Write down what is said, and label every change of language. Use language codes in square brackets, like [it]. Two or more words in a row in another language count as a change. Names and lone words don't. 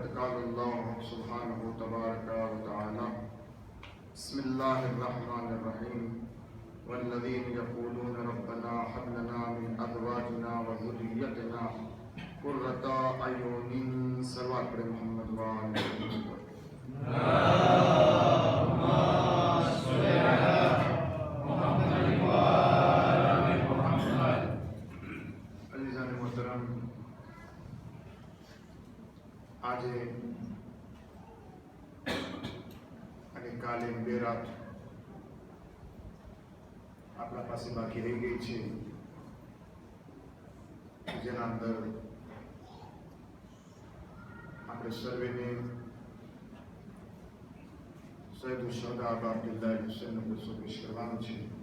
[ar] قال الله سبحانه تبارك وتعالى بسم الله الرحمن الرحيم والذين يقولون ربنا هب لنا من أزواجنا وذريتنا قرة أعين صلوات محمد وآل محمد. اللهم صل على محمد وآل محمد. [ur] عزیزان محترم, [gu] આજે અને કાલે બે રાત આપણા પાસે બાકી રહી ગઈ છે, જેના અંદર આપણે સર્વેને સૈયદ શુહદા અબા અબ્દુલ્લાહ હુસૈનનો જુસ્સો પેશ કરવાનો છે.